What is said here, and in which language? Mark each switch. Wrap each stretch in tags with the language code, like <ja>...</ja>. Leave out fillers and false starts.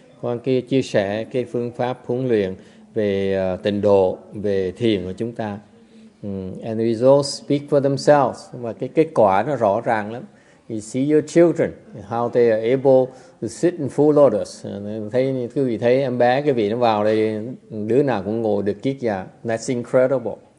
<vi>Qua kia chia sẻ cái phương pháp huấn luyện về tịnh độ, về thiền của chúng ta.</vi> <en>And the results speak for themselves.</en> <vi>Và cái kết quả nó rõ ràng lắm.</vi> <en>You see your children, how they are able to sit in full lotus.</en> <vi>Thấy quý vị thấy em bé cái vị nó vào đây, đứa nào cũng ngồi được kiết già.</vi> <en>That's incredible.</en>